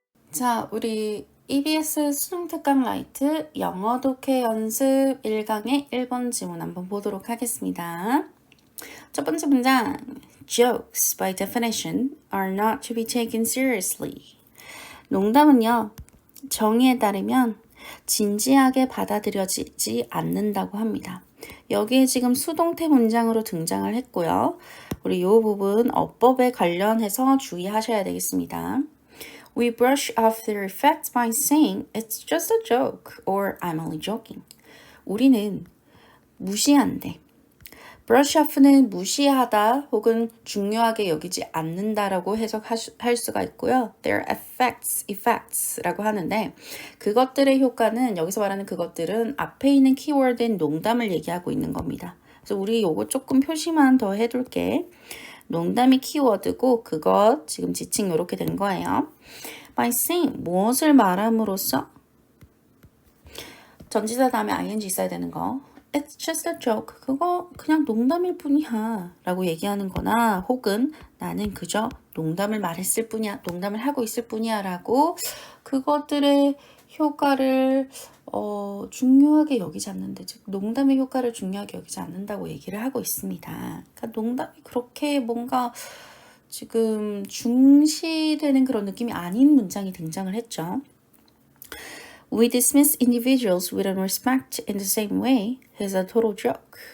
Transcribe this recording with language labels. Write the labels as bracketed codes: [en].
[ko] 자, 우리 EBS 수능 특강 라이트 영어 독해 연습 1강의 1번 지문 한번 보도록 하겠습니다. 첫 번째 문장. [en] Jokes, by definition, are not to be taken seriously. [ko] 농담은요, 정의에 따르면 진지하게 받아들여지지 않는다고 합니다. 여기에 지금 수동태 문장으로 등장을 했고요. 우리 이 부분 어법에 관련해서 주의하셔야 되겠습니다. [en] We brush off their effects by saying it's just a joke or I'm only joking. [ko] 우리는 무시한대. brush off는 무시하다 혹은 중요하게 여기지 않는다라고 해석할 수가 있고요. [en] Their effects [ko] 라고 하는데 그것들의 효과는 여기서 말하는 그것들은 앞에 있는 키워드인 농담을 얘기하고 있는 겁니다. 그래서 우리 요거 조금 표시만 더 해둘게. 농담이 키워드고 그것 지금 지칭 이렇게 된 거예요. [en] By saying [ko] 무엇을 말함으로써 전치사 다음에 ing 있어야 되는 거. [en] It's just a joke. [ko] 그거 그냥 농담일 뿐이야 라고 얘기하는 거나 혹은 나는 그저 농담을 말했을 뿐이야, 농담을 하고 있을 뿐이야 라고 그것들의 효과를 중요하게 여기지 않는데, 즉 농담의 효과를 중요하게 여기지 않는다고 얘기를 하고 있습니다. 그러니까 농담이 그렇게 뭔가 지금 중시되는 그런 느낌이 아닌 문장이 등장을 했죠. [en] We dismiss individuals with respect in the same way as a total joke.